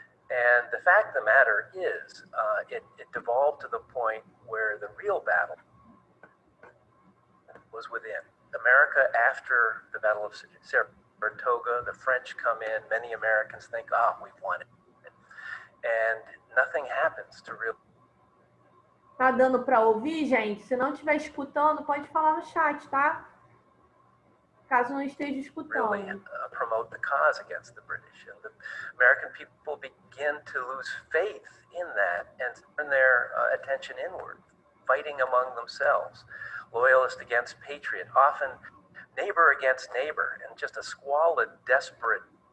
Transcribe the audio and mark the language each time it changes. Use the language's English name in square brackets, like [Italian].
[English] And the fact of the matter is, it devolved to the point where the real battle was within. America, after the Battle of Saratoga, the French come in, many Americans think, we've won it. And nothing happens to really [Portuguese] Tá dando para ouvir, gente? Se não estiver escutando, pode falar no chat, tá? Caso não esteja escutando. [English] Really promote the cause against the British. And the American people begin to lose faith in that and turn their attention inward, fighting among themselves, loyalist against patriot, often neighbor against neighbor, and just a squalid, desperate.